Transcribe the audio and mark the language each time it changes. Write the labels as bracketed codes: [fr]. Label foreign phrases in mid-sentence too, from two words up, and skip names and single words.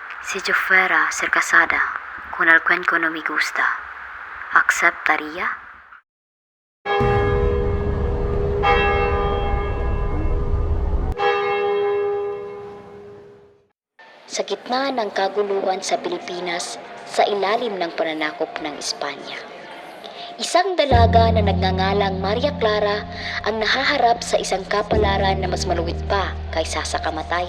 [es] Si yo fuera ser casada con alguien que no me gusta, ¿aceptaría? [tl] Sa gitna ng kaguluhan sa Pilipinas, sa ilalim ng pananakop ng Espanya, isang dalaga na nagngangalang Maria Clara ang nahaharap sa isang kapalaran na mas maluwit pa kaysa sa kamatayan.